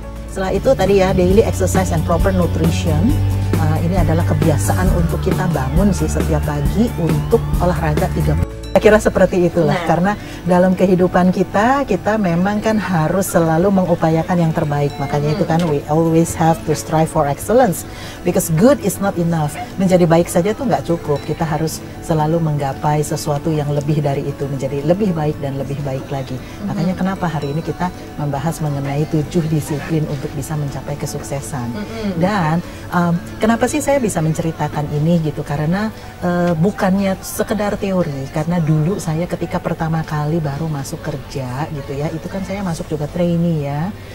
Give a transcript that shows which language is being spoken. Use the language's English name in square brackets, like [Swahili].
[Indonesian] Setelah itu tadi ya, [English] daily exercise and proper nutrition. [Indonesian] Ini adalah kebiasaan untuk kita bangun sih setiap pagi untuk olahraga 30. Saya kira seperti itulah, karena dalam kehidupan kita memang kan harus selalu mengupayakan yang terbaik. Makanya itu kan [English] we always have to strive for excellence, because good is not enough. [Indonesian] Menjadi baik saja tuh nggak cukup, kita harus selalu menggapai sesuatu yang lebih dari itu, menjadi lebih baik dan lebih baik lagi. Makanya kenapa hari ini kita membahas mengenai 7 disiplin untuk bisa mencapai kesuksesan. Dan kenapa sih saya bisa menceritakan ini gitu, karena bukannya sekedar teori, karena dulu saya ketika pertama kali baru masuk kerja gitu ya, itu kan saya masuk juga trainee ya.